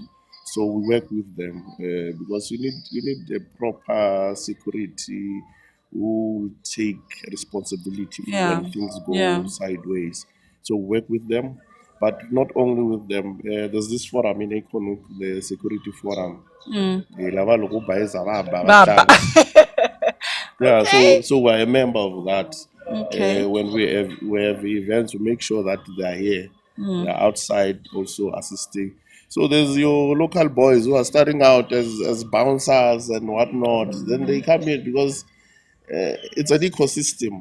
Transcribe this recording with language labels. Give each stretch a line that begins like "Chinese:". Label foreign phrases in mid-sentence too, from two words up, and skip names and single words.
English: So we work with them because you need a proper security who will take responsibility for Yeah, when things yeah. go sideways. So we work with them, but not only with them. There's this forum in Economic, the security forum. Lava loko ba eza ba ba ba Baba. tlala. Yeah, so Okay. so we're a member of that. Okay. When we have events, we make sure that they are here. They're outside also assisting. So there's your local boys who are starting out as bouncers and whatnot. Then they come in because it's an ecosystem.